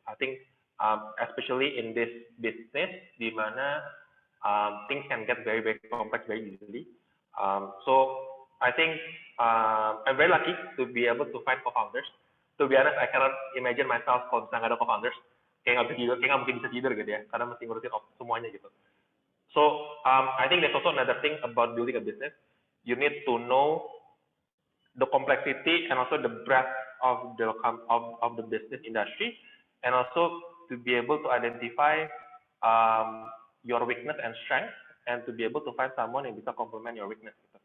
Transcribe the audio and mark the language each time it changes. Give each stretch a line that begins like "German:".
English: I think especially in this business
Indonesian: di mana
English: things can get very complex very easily. So I think I'm very lucky to be able to find co-founders. To be honest, I cannot imagine myself
Indonesian: kalau misalnya nggak ada co-founders. Kayak nggak mungkin bisa tidur gitu ya, karena mesti ngurusin semuanya gitu.
English: So I think there's also another thing about building a business. You need to know the complexity and also the breadth of the business industry, and also to be able to identify your weakness and strength, and to be able to find someone
Indonesian: yang bisa
English: complement your weakness.